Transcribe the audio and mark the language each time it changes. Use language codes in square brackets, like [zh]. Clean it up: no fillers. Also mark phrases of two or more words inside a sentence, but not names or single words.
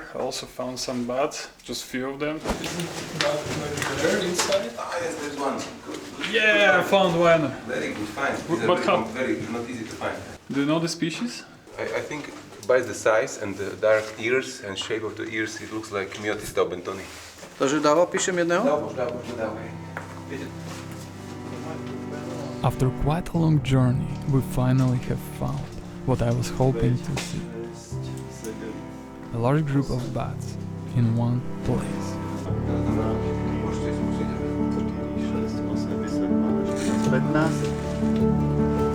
[en] I also found some bats, just few of them. Isn't bat there inside? Ah yes, there's one. Good. Yeah, I found one. Very good find. But how? Very not easy to find. Do you know the species? I think by the size and the dark ears and shape of the ears, it looks like Myotis daubentoni. [sk] Takže dál píšem jedného? Dávaj. [en] After quite a long journey, we finally have found what I was hoping to see. A large group of bats in one place. 15.